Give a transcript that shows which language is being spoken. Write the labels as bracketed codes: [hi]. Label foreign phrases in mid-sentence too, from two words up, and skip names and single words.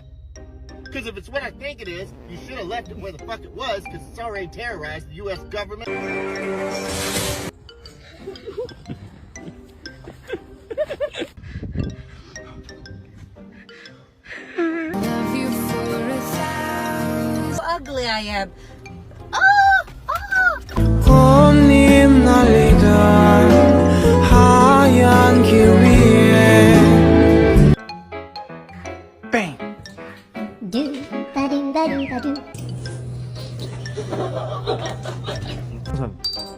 [en] Because if it's what I think it is, you should have left it where the fuck it was, because it's already terrorized the U.S. government. How ugly I am. Oh! Oh! [ko] 꽃잎 날리던 하얀 길 위에 뺑 Do ba do ba do ba do. 우선